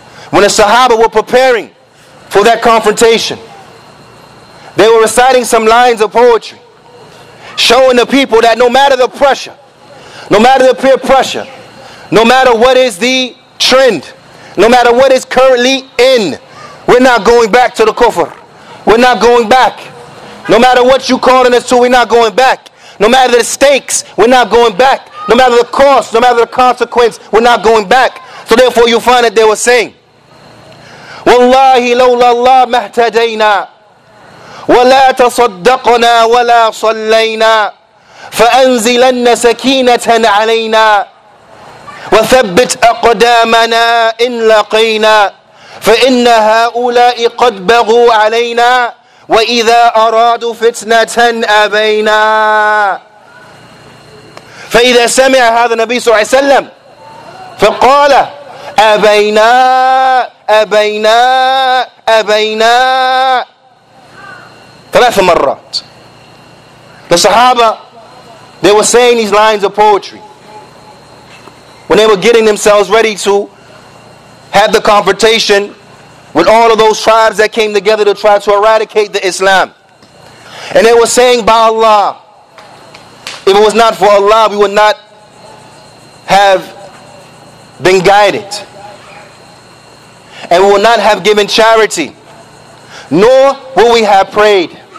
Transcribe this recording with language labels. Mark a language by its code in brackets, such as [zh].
[en] When the Sahaba were preparing for that confrontation, they were reciting some lines of poetry, showing the people that no matter the pressure, no matter the peer pressure, no matter what is the trend, no matter what is currently in, we're not going back to the kufr. We're not going back. No matter what you calling us to, we're not going back. No matter the stakes, we're not going back. No matter the cost, no matter the consequence, we're not going back. So therefore you find that they were saying, [ar] والله لولا الله ما اهتدينا ولا تصدقنا ولا صلينا فأنزلن سكينة علينا وثبت أقدامنا إن لقينا فإن هؤلاء قد بغوا علينا وإذا أرادوا فتنة أبينا. فإذا سمع هذا النبي صلى الله عليه وسلم فقال أبينا أبينا أبينا ثلاث مرات. [en] The Sahaba, they were saying these lines of poetry when they were getting themselves ready to have the confrontation with all of those tribes that came together to try to eradicate the Islam. And they were saying, by Allah, if it was not for Allah, we would not have been guided, and we will not have given charity, nor will we have prayed.